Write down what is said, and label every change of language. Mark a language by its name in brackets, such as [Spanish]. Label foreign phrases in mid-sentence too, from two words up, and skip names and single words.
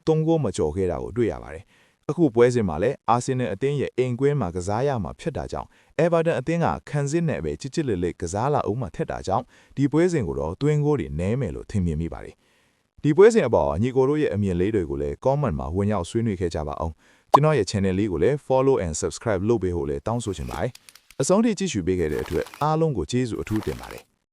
[Burmese] 3 ဂိုးမကျော်ခဲ့တာကိုတွေ့ရပါတယ်။အခုပွဲစဉ်မှာလည်း Arsenal အသင်းရဲ့အိမ်ကွင်းမှာကစားရမှာဖြစ်တာကြောင့် Everton အသင်းကခံစစ်နဲ့ပဲချစ်လက်ကစားလာအောင်မှထက်တာကြောင့်ဒီပွဲစဉ်ကိုတော့သွင်းကိုတွေနဲမယ်လို့ထင်မြင်မိပါတယ်။ဒီပွဲစဉ်အပေါ်ညီကိုတို့ရဲ့အမြင်လေးတွေကိုလည်း comment မှာဝင်ရောက်ဆွေးနွေးခဲ့ကြပါအောင်။ကျွန်တော်ရဲ့ channel လေးကိုလည်း [English] follow and subscribe [Burmese] လုပ်ပေးဖို့လည်းတောင်းဆိုချင်ပါတယ်။အဆုံးထိကြည့်ရှုပေးခဲ့တဲ့အတွက်အားလုံးကိုကျေးဇူးအထူးတင်ပါတယ်